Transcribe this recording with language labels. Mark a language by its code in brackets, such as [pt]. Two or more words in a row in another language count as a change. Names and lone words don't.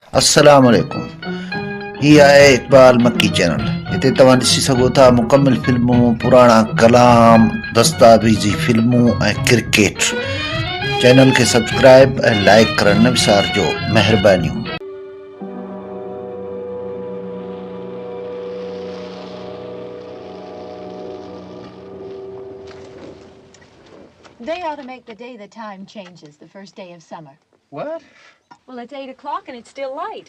[ar] السلام عليكم. [sd] ही आहे इकबाल मक्की चैनल। हिते तव्हां ॾिसी सघो था मुकमिल फिल्मूं, पुराणा कलाम, दस्तावेज़ी फिल्मूं ऐं क्रिकेट। चैनल खे सब्सक्राइब ऐं लाइक करणु न विसारिजो। महिरबानियूं। [en] They ought to make the day the time changes, the first day of summer. What? Well, it's 8 o'clock and it's still light.